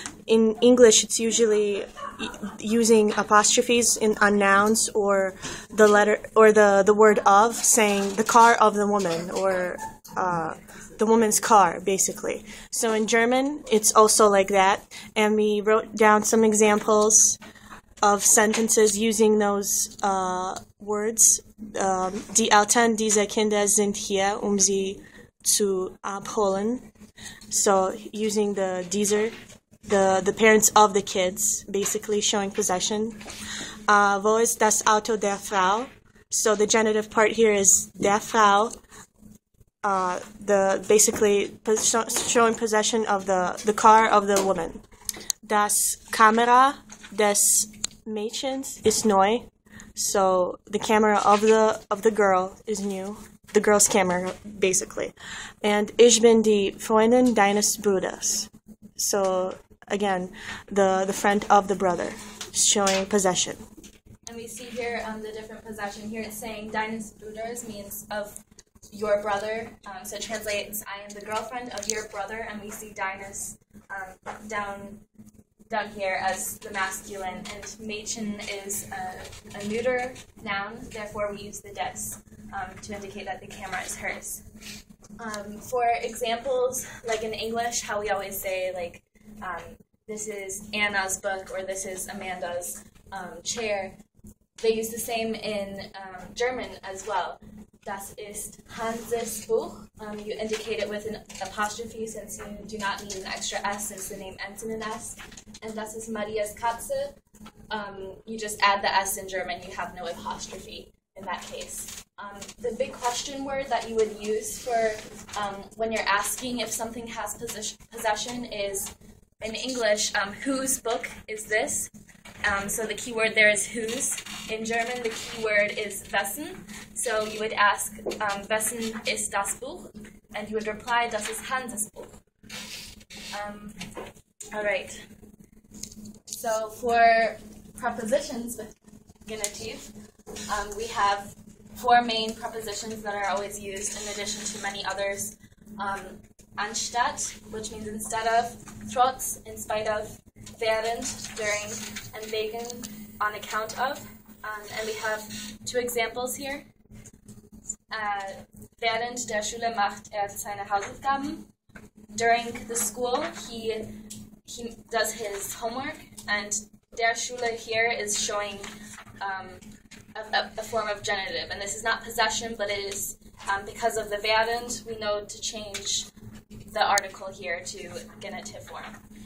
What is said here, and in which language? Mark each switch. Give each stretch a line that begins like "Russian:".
English: In English, it's usually using apostrophes on nouns or the letter or the word of, saying the car of the woman or the woman's car, basically. So in German, it's also like that, and we wrote down some examples of sentences using those words.
German: Die Eltern dieser Kinder sind hier, sie zu abholen.
English: So using the dieser, the parents of the kids, basically showing possession.
German: Wo ist das Auto der Frau?
English: So the genitive part here is
German: der Frau.
English: Basically showing possession of the car of the woman.
German: Das Kamera des Mädchens ist neu.
English: So the camera of the girl is new. The girl's camera, basically.
German: And ich bin die Freundin deines Bruders.
English: So again, the friend of the brother, showing possession. And we see here the different possession. Here it's saying deines Bruders means of your brother. So it translates I am the girlfriend of your brother, and we see deines down here as the masculine, and Mädchen is a neuter noun, therefore we use the des to indicate that the camera is hers. For examples, like in English, how we always say, like, this is Anna's book, or this is Amanda's chair, they use the same in German as well.
German: Das ist Hanses Buch.
English: You indicate it with an apostrophe since you do not need an extra S since the name ends in an S.
German: And das ist Maria's Katze.
English: You just add the S in German. You have no apostrophe in that case. The big question word that you would use for when you're asking if something has possession is, in English, whose book is this? So the key word there is whose. In German, the key word is wessen. So you would ask,
German: wessen ist das Buch?
English: And you would reply,
German: das ist Hanses Buch.
English: All right. So for prepositions with genitive, we have four main prepositions that are always used in addition to many others. Anstatt, which means instead of, trotz, in spite of, während, during, and wegen, on account of. And we have two examples here.
German: Während der Schule macht seine Hausaufgaben.
English: During the school, he does his homework. And der Schule here is showing a form of genitive. And this is not possession, but it is because of the während, we know to change the article here to genitive form.